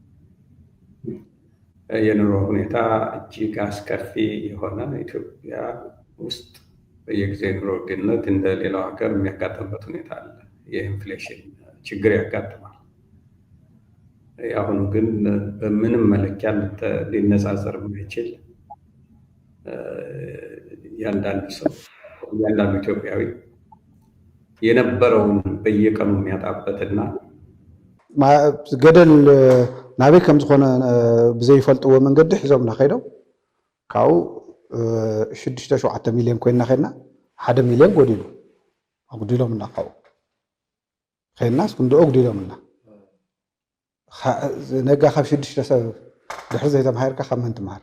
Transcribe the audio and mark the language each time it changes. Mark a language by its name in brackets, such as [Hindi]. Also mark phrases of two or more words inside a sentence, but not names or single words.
[Amharic] የኑሮ ሁኔታ እጅግ አስከፊ የሆነ ኢትዮጵያ ውስጥ በየጊዜው የኑሮ ውድነት እንደ ሌላው ሀገር የሚያጋጥምበት ሁኔታ አለ። የኢንፍሌሽን ችግር ያጋጥማል። አሁን ግን በምንም መለኪያ ሊነጻጸር የማይችል ያንዳንዱ ሰው ያንዳንዱ ኢትዮጵያዊ የነበረውን በየቀኑ የሚያጣበትና [Tigrinya] ገደል ናበይ ከም ዝኾነ ብዘይፈልጥዎ መንገዲ ሒዞም ናኸይዶም ካብኡ 6-7 ሚልዮን ኮይና ኸይና 1 ሚልዮን ኣጉዲሎምና ካብኡ ኸይናስ ክንደኦ ኣጉዲሎምና ነጋ ካብ 6 ሰብ ድሕሪ ዘይተማሂርካ ካብ መን ትመሃር?